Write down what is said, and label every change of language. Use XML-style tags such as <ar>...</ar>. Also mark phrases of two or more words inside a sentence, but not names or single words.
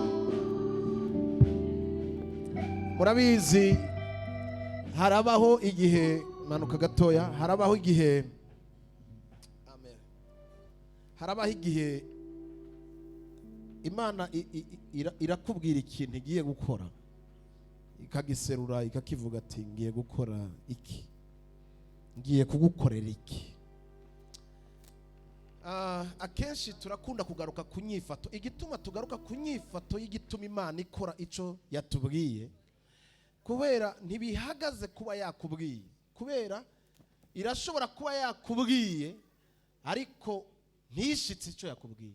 <rn>Murabizi harabaho igihe, manuka gatoya, harabaho igihe, amen, harabaho igihe Imana irakubwira ikintu igiye gukora, ikagiserura ikakivuga ati ngiye gukora iki, ngiye kugukorera iki. Akenshi turakunda kugaruka ku nyifato. Igituma tugaruka ku nyifato y'igituma Imana ikora ico yatubwiye, kubera ntibihagaze kuba yakubwiye, kubera irashobora kuba yakubwiye ariko ntishitse ico yakubwiye.</rn>